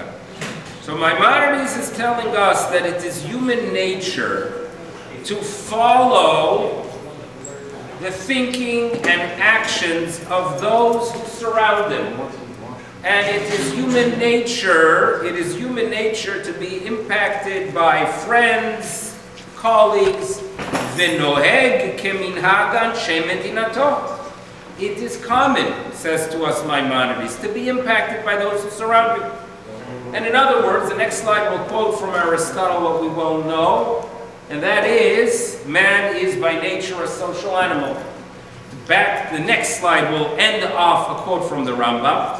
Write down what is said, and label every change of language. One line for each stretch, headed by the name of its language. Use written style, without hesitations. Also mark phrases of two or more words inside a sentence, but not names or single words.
English: So Maimonides is telling us that it is human nature to follow the thinking and actions of those who surround them. And it is human nature to be impacted by friends, colleagues,
Hebrew: ונוהג כמנהג אנשי מדינתו.
English: It is common, says to us Maimonides, to be impacted by those who surround you. And in other words, the next slide will quote from Aristotle what we well know, and that is, man is by nature a social animal. The next slide will end off a quote from the Rambam.